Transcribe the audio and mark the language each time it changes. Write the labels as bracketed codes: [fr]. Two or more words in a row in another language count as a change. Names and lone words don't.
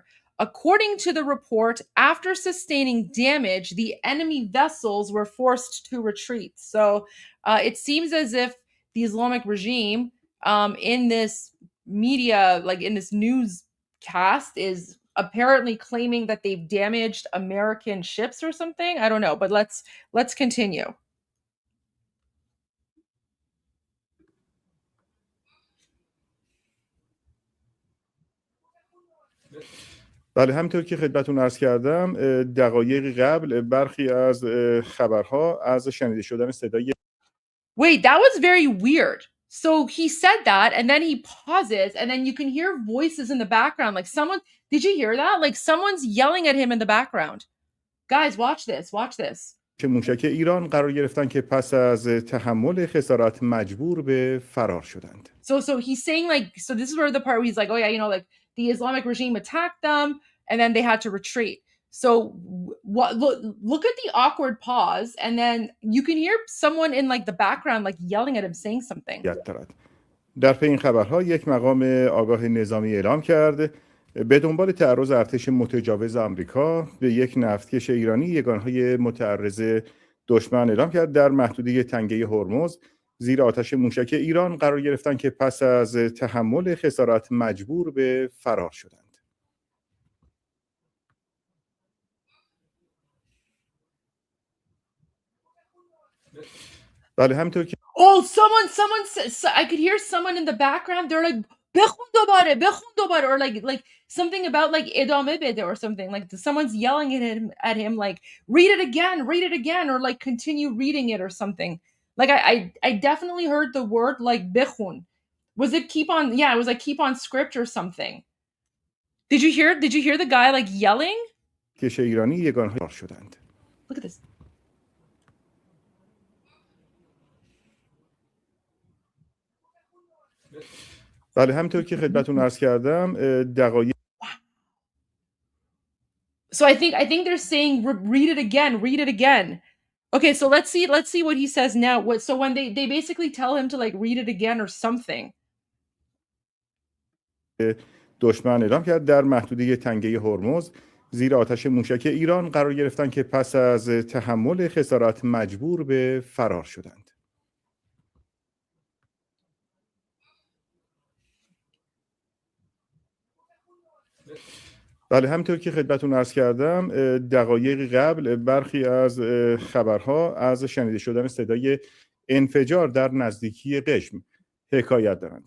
[en] According to the report, after sustaining damage, the enemy vessels were forced to retreat. So it seems as if the Islamic regime in this media, like in this newscast, is apparently claiming that they've damaged American ships or something. I don't know, but let's continue. [fa] بله، همینطور که خدمتتون عرض کردم دقایقی قبل برخی از خبرها از شنیده شدن صدای [en] Wait, that was very weird. So he said that and then he pauses and then you can hear voices in the background. Like someone, did you hear that? Like someone's yelling at him in the background. Guys, watch this. Watch this. [fa] که موشک ایران قرار گرفتن که پس از تحمل خسارات مجبور به فرار شدند. [en] So he's saying like, so this is where the part where he's like, oh yeah, you know, like the Islamic regime attacked them and then they had to retreat. So what? Look at the awkward pause, and then you can hear someone in like the background like yelling at him saying something. [fa] در پی این خبرها یک مقام آگاه نظامی اعلام کرد به دنبال تعرض ارتش متجاوز آمریکا به یک نفتکش ایرانی یگانهای متعرض دشمن اعلام کرد در محدوده تنگه هرمز زیر آتش موشک ایران قرار گرفتن که پس از تحمل خسارات مجبور به فرار شدند. بله همینطور که [en] someone I could hear someone in the background. They're like [fa] بخون دوباره [en] or like something about like [fa] ادامه بده [en] or something, like someone's yelling at him like read it again or like continue reading it or something. Like I definitely heard the word like بخون. Was it keep on? Yeah, it was like keep on script or something. Did you hear the guy like yelling? [fa] کش ایرانی یگانهای شدند. [en] Look at this. [fa] بله همینطور که خدمتتون عرض کردم دقایق [en] So I think they're saying read it again. Okay, so let's see what he says now. So when they basically tell him to like read it again or something. [fa] دشمن اعلام کرد در محدوده تنگه هرمز زیر آتش موشک ایران قرار گرفتن که پس از تحمل خسارات مجبور به فرار شدند. بله همینطور که خدمتتون عرض کردم دقایق قبل برخی از خبرها از شنیده شدن صدای انفجار در نزدیکی قشم حکایت دارند.